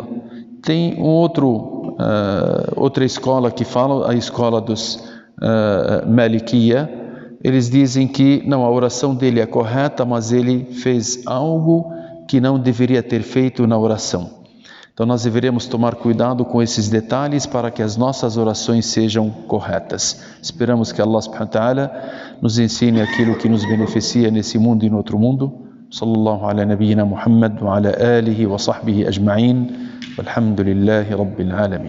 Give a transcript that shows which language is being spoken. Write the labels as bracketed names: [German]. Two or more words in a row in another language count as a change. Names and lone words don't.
[Portuguese] Tem outra escola que fala, a escola dos Malikiya, eles dizem que não, a oração dele é correta, mas ele fez algo que não deveria ter feito na oração. Então nós deveremos tomar cuidado com esses detalhes para que as nossas orações sejam corretas. Esperamos que [Arabic] الله سبحانه وتعالى [Portuguese] nos ensine aquilo que nos beneficia nesse mundo e no outro mundo. [Arabic] صلى الله على نبينا محمد وعلى آله وصحبه أجمعين. والحمد لله رب العالمين.